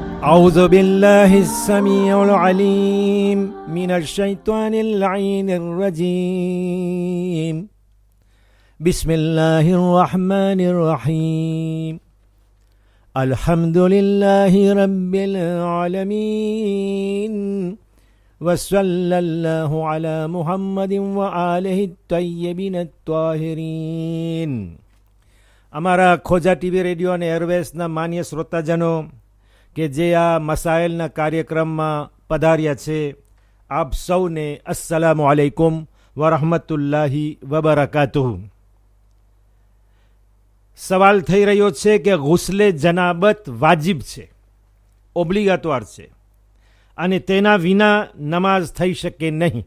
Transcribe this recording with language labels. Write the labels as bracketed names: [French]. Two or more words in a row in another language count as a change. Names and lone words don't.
[Arabic] أعوذ بالله السميع العليم من الشيطان اللعين الرجيم بسم الله الرحمن الرحيم الحمد لله رب العالمين وصلى الله على محمد وآله الطيبين الطاهرين. [Gujarati] અમારા ખોજા ટીવી રેડિયો અને એરવેસના માન્ય શ્રોતાજનો કે જે આ મસાઇલના કાર્યક્રમમાં પધાર્યા છે, આપ સૌને [Arabic] السلام عليكم ورحمة الله وبركاته. [Gujarati] સવાલ થઈ રહ્યો છે કે ગુસ્લે જનાબત વાજિબ છે, ઓબ્લિગાટોર છે અને તેના વિના નમાઝ થઈ શકે નહીં.